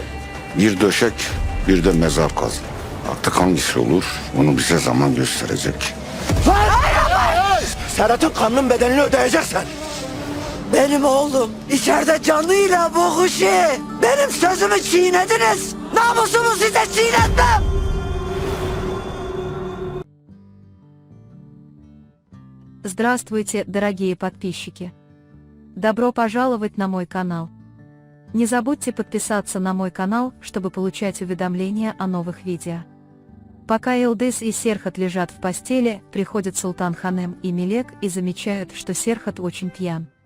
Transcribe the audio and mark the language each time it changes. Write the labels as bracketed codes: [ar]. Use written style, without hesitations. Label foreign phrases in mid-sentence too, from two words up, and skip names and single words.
[tr] Bir döşek, bir de mezar kazın. Artık hangisi olur, onu bize zaman gösterecek. Serhat'ın kanının bedelini ödeyeceksin. Benim oğlum içeride canıyla boğuşuyor. Benim sözümü çiğnediniz. Namusumu size çiğnetmem. [ru] Здравствуйте, дорогие подписчики! Добро пожаловать на мой канал. Не забудьте подписаться на мой канал, чтобы получать уведомления о новых видео. Пока Йылдыз и Серхат лежат в постели, приходят Султан Ханем и Мелек и замечают, что Серхат очень пьян.